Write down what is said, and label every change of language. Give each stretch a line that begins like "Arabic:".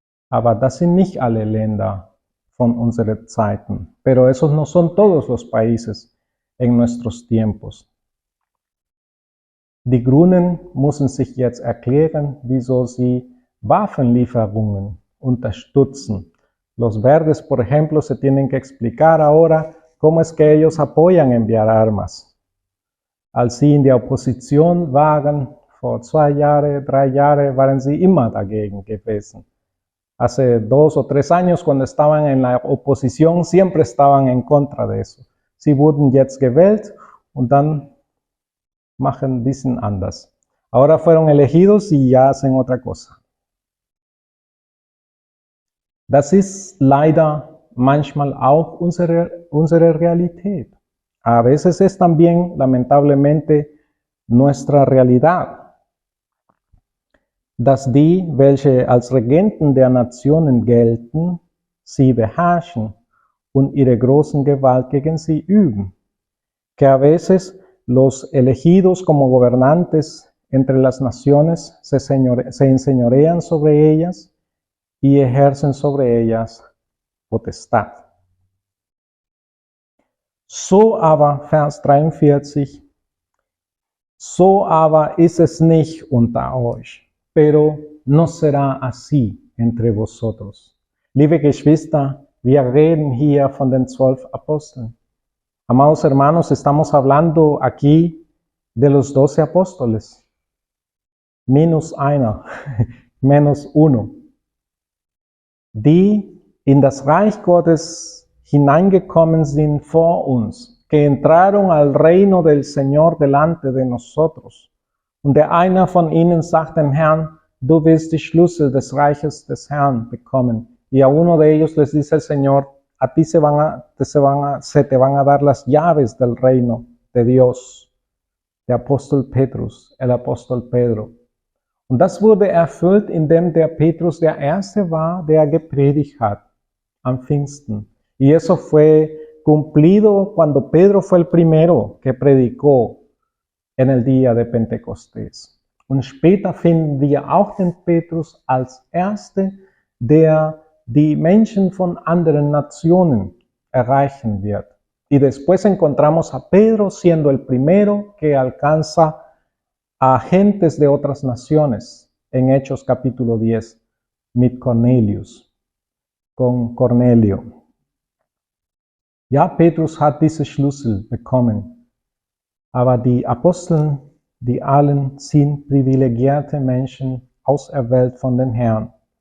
German: Aber das sind nicht alle Länder von unseren Zeiten.
Spanish: Pero esos no son todos los países en nuestros tiempos.
German: Die Grünen müssen sich jetzt erklären, wieso sie Waffenlieferungen unterstützen.
Spanish: Los verdes, por ejemplo, se tienen que explicar ahora cómo es que ellos apoyan enviar armas.
German: Als sie in der Opposition waren, vor 2 Jahren, 3 Jahren, waren sie immer dagegen gewesen.
Spanish: Hace 2 o 3 años, cuando estaban en la oposición, siempre estaban en contra de eso.
German: Sie wurden jetzt gewählt und dann machen ein bisschen anders.
Spanish: Ahora fueron elegidos y ya hacen otra cosa.
German: Das ist leider manchmal auch unsere Realität.
Spanish: A veces es también, lamentablemente, nuestra realidad.
German: Dass die, welche als Regenten der Nationen gelten, sie beherrschen und ihre großen Gewalt gegen sie üben.
Spanish: Que a veces los elegidos como gobernantes entre las naciones se enseñorean sobre ellas y ejercen sobre ellas potestad.
German: So aber, Vers 43, so aber ist es nicht unter euch,
Spanish: pero no será así entre vosotros.
German: Liebe Geschwister, wir reden hier von den 12 Aposteln.
Spanish: Amados hermanos, estamos hablando aquí de los 12 apóstoles.
German: Minus einer,
Spanish: menos uno.
German: die in das Reich Gottes hineingekommen sind vor uns,
Spanish: que entraron al reino del Señor delante de nosotros.
German: Und der einer von ihnen sagt dem Herrn, du wirst die Schlüssel des Reiches des Herrn bekommen.
Spanish: Y a uno de ellos les dice el Señor, a ti se te van a dar las llaves del reino de Dios.
German: Der Apostel Petrus,
Spanish: el Apostel Pedro.
German: Und das wurde erfüllt, indem der Petrus der Erste war, der gepredigt hat am Pfingsten.
Spanish: Y eso fue cumplido cuando Pedro fue el primero que predicó en el día de Pentecostés.
German: Und später finden wir auch den Petrus als Erste, der die Menschen von anderen Nationen erreichen wird.
Spanish: Y después encontramos a Pedro siendo el primero que alcanza a gentes de otras naciones en Hechos capítulo 10,
German: mit Cornelius,
Spanish: con Cornelio.
German: Ja, Petrus hat diese Schlüssel bekommen, aber die Apostel, die allen sind privilegierte Menschen, auserwählt von den Herrn.